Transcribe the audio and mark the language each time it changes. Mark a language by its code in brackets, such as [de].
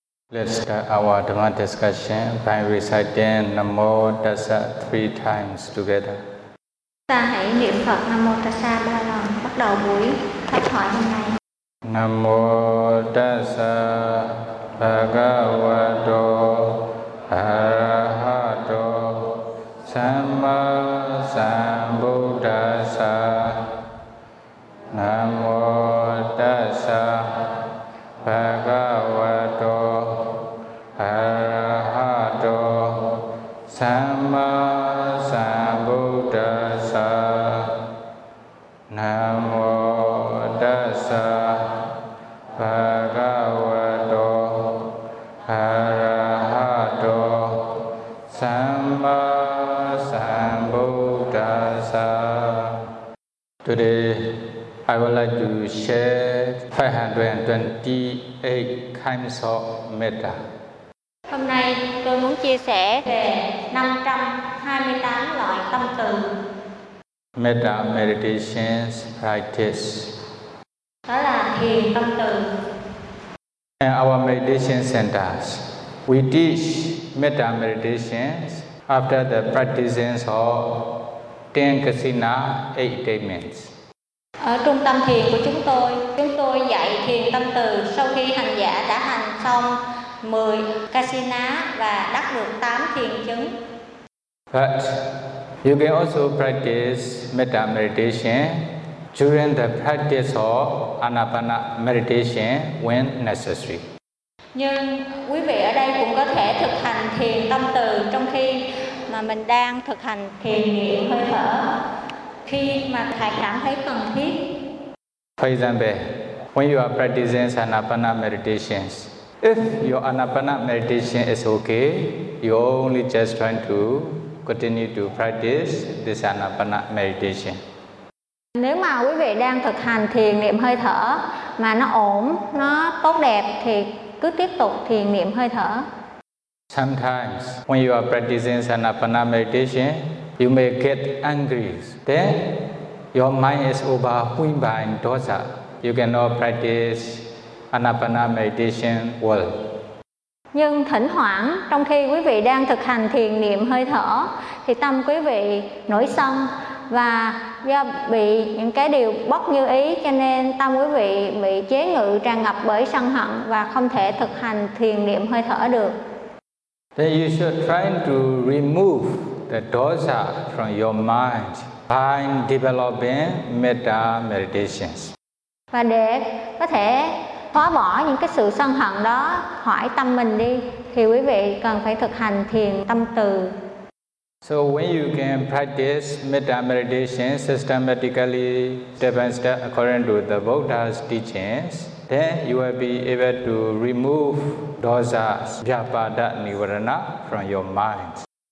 [en] Let's start our Dhamma discussion by reciting Namo Tassa three times together. [vi] Ta hãy niệm Phật Nam Mô Tassa ba lần bắt đầu buổi pháp thoại hôm nay. [pi] Nam Mô Tassa Bhagavato Arahato Sammā Sambuddhassa. Nam Mô Tassa Bhagavato Arahato Sammā Sambuddhassa. Nam Mô Tassa Bhagavato Arahato Sammā Sambuddhassa. [en] Today I would like to share 528 kinds of metta. [vi] Hôm nay tôi muốn chia sẻ về 528 loại tâm từ. [en] Metta meditation practice. [vi] Đó là thiền tâm từ. [en] In our meditation centers, we teach metta meditations after the practices of 10 kasina 8 attainments. [vi] Ở trung tâm thiền của chúng tôi dạy thiền tâm từ sau khi hành giả đã hành xong 10 kasina và đắc được 8 thiền chứng. [en] But you can also practice metta meditation during the practice of anapana meditation when necessary. [vi] Nhưng quý vị ở đây cũng có thể thực hành thiền tâm từ trong khi mà mình đang thực hành thiền niệm hơi thở khi mà thầy cảm thấy cần thiết. [en] For example, when you are practicing anapana meditations, if your anapana meditation is okay, you only just trying to continue to practice this anapana meditation. [vi] Nếu mà quý vị đang thực hành thiền niệm hơi thở mà nó ổn, nó tốt đẹp thì cứ tiếp tục thiền niệm hơi thở. [en] Sometimes when you are practicing anapana meditation, you may get angry. Then your mind is overwhelmed by dosa. You cannot practice anapana meditation well. [vi] Nhưng thỉnh thoảng trong khi quý vị đang thực hành thiền niệm hơi thở thì tâm quý vị nổi sân và do bị những cái điều bất như ý cho nên tâm quý vị bị chế ngự tràn ngập bởi sân hận và không thể thực hành thiền niệm hơi thở được. [en] Then you should try to remove the dosa from your mind by developing metta meditations. [vi] Và để có thể xóa bỏ những cái sự sân hận đó khỏi tâm mình đi thì quý vị cần phải thực hành thiền tâm từ. [en] So when you can practice metta meditation systematically step by step according to the Buddha's teachings, then you will be able to remove dosas [pi] vyapada nivarana [en] from your mind.